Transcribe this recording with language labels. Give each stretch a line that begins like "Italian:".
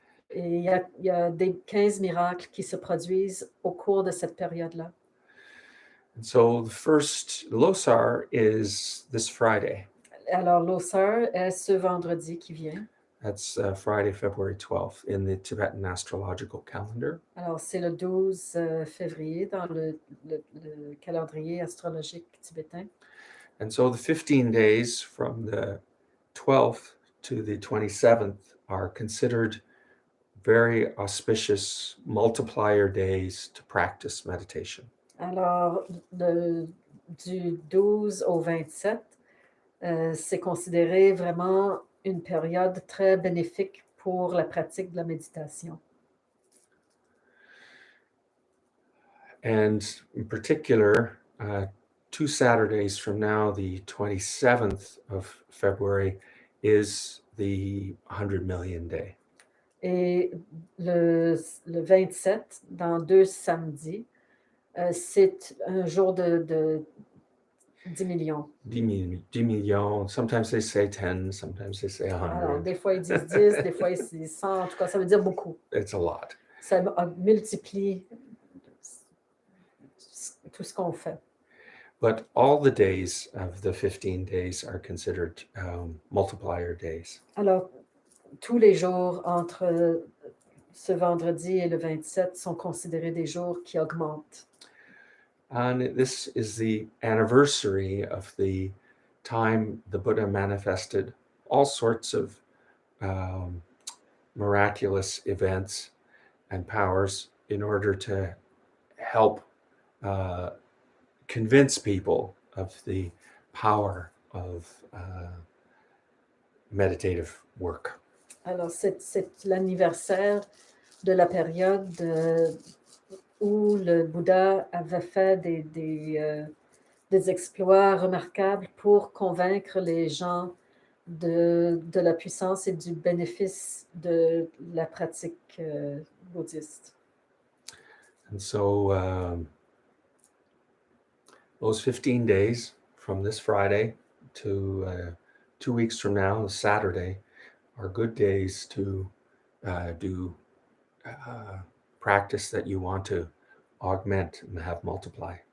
French: Et il y a des 15 miracles qui se produisent au cours de cette période-là.
English: And so the first Losar is this Friday.
French: Alors, Losar est ce vendredi qui vient.
English: That's Friday, February 12th in the Tibetan astrological calendar.
French: Alors, c'est le 12 février dans le calendrier astrologique tibétain.
English: And so the 15 days from the 12th to the 27th are considered very auspicious multiplier days to practice meditation.
French: Alors, du 12 au 27, c'est considéré vraiment une période très bénéfique pour la pratique de la méditation.
English: And in particular, 2 Saturdays from now, the 27th of February, is the 100 million day.
French: Et le 27, dans 2 samedis, c'est un jour de 10 millions. 10 millions.
English: Sometimes they say 10, sometimes they say 100.
French: Alors, des fois, ils disent 10, des fois, ils disent 100. En tout cas, ça veut dire beaucoup.
English: It's a lot.
French: Ça multiplie tout ce qu'on fait.
English: But all the days of the 15 days are considered multiplier days.
French: Alors, tous les jours entre ce vendredi et le 27 sont considérés des jours qui augmentent.
English: And this is the anniversary of the time the Buddha manifested all sorts of miraculous events and powers in order to help convince people of the power of meditative work.
French: Alors, c'est l'anniversaire de la période où le Bouddha avait fait des exploits remarquables pour convaincre les gens de la puissance et du bénéfice de la pratique bouddhiste.
English: And so those 15 days from this Friday to 2 weeks from now, Saturday, are good days to do practice that you want to augment and have multiply.